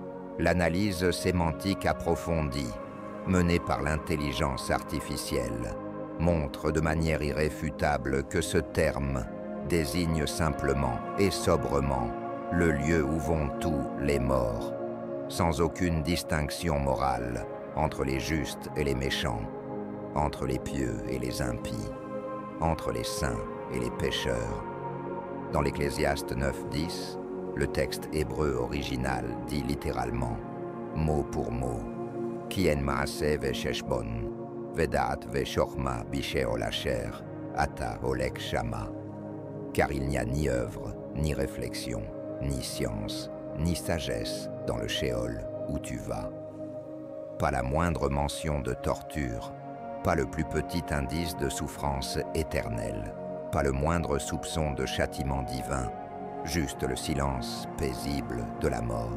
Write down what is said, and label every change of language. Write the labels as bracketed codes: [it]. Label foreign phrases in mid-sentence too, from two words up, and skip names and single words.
[fr] L'analyse sémantique approfondie, menée par l'intelligence artificielle, montre de manière irréfutable que ce terme désigne simplement et sobrement le lieu où vont tous les morts, sans aucune distinction morale entre les justes et les méchants, entre les pieux et les impies, entre les saints et les pécheurs. Dans l'Ecclésiaste 9:10, le texte hébreu original dit littéralement, mot pour mot, [he] כי אין מעשה וחשבון ודעת וחכמה בשאול אשר אתה הולך שמה. [fr] Car il n'y a ni œuvre, ni réflexion, ni science, ni sagesse dans le Sheol où tu vas. Pas la moindre mention de torture, pas le plus petit indice de souffrance éternelle, pas le moindre soupçon de châtiment divin, juste le silence paisible de la mort.